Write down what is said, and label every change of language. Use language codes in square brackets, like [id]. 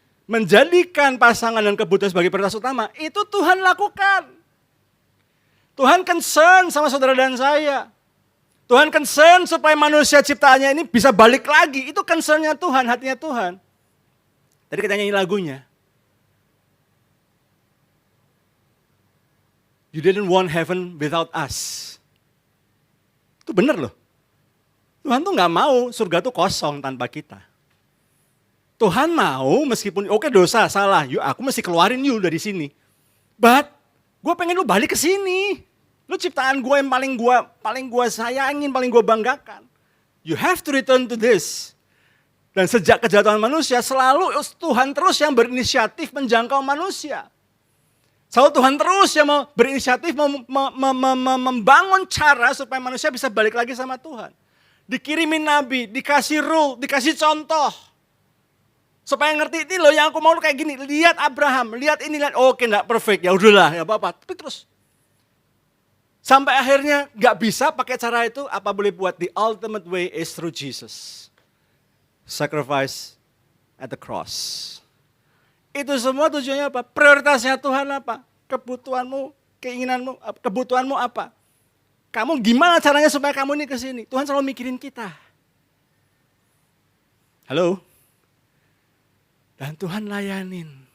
[id] Menjadikan pasangan dan kebutuhan sebagai prioritas utama, itu Tuhan lakukan. Tuhan concern sama saudara dan saya. Tuhan concern supaya manusia ciptaannya ini bisa balik lagi. Itu concernnya Tuhan, hatinya Tuhan. Tadi kita nyanyi lagunya. [en] You didn't want heaven without us. [id] Itu benar loh. Tuhan tuh gak mau surga tuh kosong tanpa kita. Tuhan mau meskipun oke dosa, salah, yuk aku mesti keluarin you dari sini. But gue pengen lu balik ke sini. Lu ciptaan gue yang paling gue sayangin, paling gue banggakan. [en] You have to return to this. [id] Dan sejak kejatuhan manusia selalu Tuhan terus yang berinisiatif menjangkau manusia. Selalu Tuhan terus yang mau berinisiatif membangun cara supaya manusia bisa balik lagi sama Tuhan. Dikirimin nabi, dikasih rule, dikasih contoh. Supaya ngerti ini loh yang aku mau kayak gini. Lihat Abraham, lihat ini, lihat. Oke enggak perfect, ya udahlah, ya apa-apa. Tapi terus. Sampai akhirnya enggak bisa pakai cara itu, apa boleh buat? [en] The ultimate way is through Jesus. Sacrifice at the cross. [id] Itu semua tujuannya apa? Prioritasnya Tuhan apa? Kebutuhanmu, keinginanmu, kebutuhanmu apa? Kamu gimana caranya supaya kamu ini ke sini? Tuhan selalu mikirin kita. Halo? Dan Tuhan layanin.